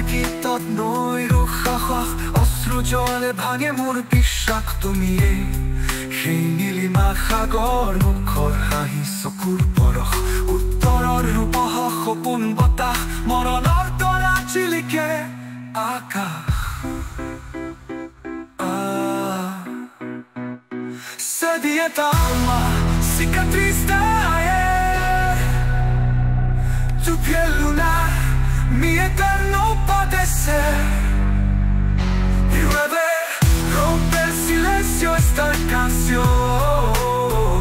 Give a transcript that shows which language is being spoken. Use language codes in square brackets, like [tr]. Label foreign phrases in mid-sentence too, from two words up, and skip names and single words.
[as] গীতত নৈৰ সাহস অশ্ৰু জলে ভাঙে মোৰ বিশ্বাস তুমিয়েই সেই নীলিমা সাগৰ মুখৰ হাঁহি চকুৰ পৰশ উত্তৰৰ ৰূপহ সপোন বতাহ মৰণৰ তৰা জিলিকে আকাশ [es] Dieta alma, cicatriz de ayer. Tu piel lunar, mi eterno padecer. Y llueve, rompe el silencio esta canción.